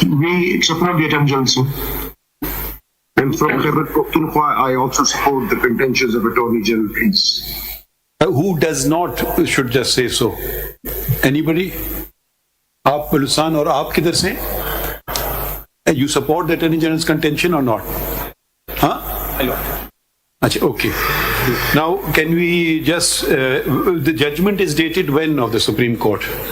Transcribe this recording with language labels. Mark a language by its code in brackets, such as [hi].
[en] we support the Attorney General, sir. And from Khyber Pakhtunkhwa, I also support the contentions of Attorney General, please. Who does not should just say so? Anybody? [hi] आप बलूचिस्तान और आप किधर से? [en] You support the Attorney General's contention or not? Huh? Hello. Achha, okay. Now, can we just, the judgment is dated when of the Supreme Court?